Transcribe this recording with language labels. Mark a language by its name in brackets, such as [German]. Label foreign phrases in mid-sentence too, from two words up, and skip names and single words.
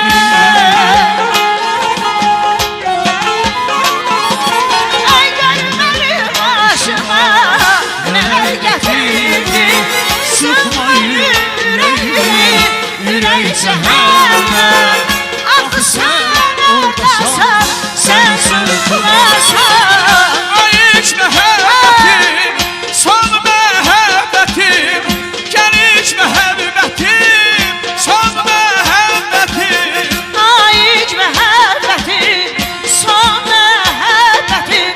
[Turkish] Ay gör benim başıma neler getirdin. Sıkma yüreğimi, yüreği cehennem. Ah sen oradasan, sen sıkmasan. [Azerbaijani] Ay ilk məhəbbətim, son məhəbbətim. Gəl ilk məhəbbətim, son məhəbbətim. Ay ilk məhəbbətim, son məhəbbətim.